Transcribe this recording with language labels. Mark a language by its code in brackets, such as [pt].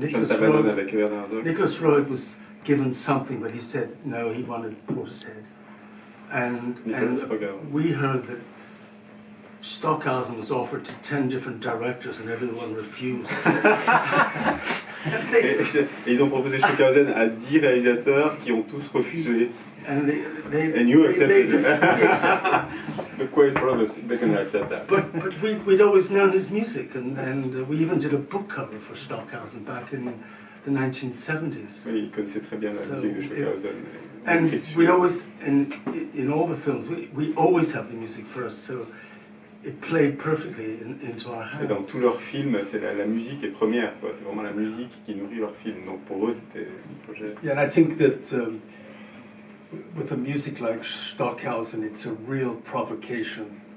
[en] Nicholas Roeg was given something, but he said no, he wanted Portishead. And we heard that Stockhausen was offered to 10 different directors and everyone refused. [fr] Et ils ont proposé Stockhausen à 10 réalisateurs qui ont tous refusé. [en] And And you accepted. The Quay brothers, they can accept that. But we'd always known his music, and we even did a book cover for Stockhausen back in the 1970s. [fr] Oui, ils connaissaient très bien la musique de Stockhausen. [en] And we always, in all the films, we always have the music first, so it played perfectly into our hands. [fr] Et dans tous leurs films, c'est la musique est première, quoi. C'est vraiment la musique qui nourrit leurs films. Donc pour eux, c'était un projet. [en] Yeah, and I think that with a music like Stockhausen, it's a real provocation.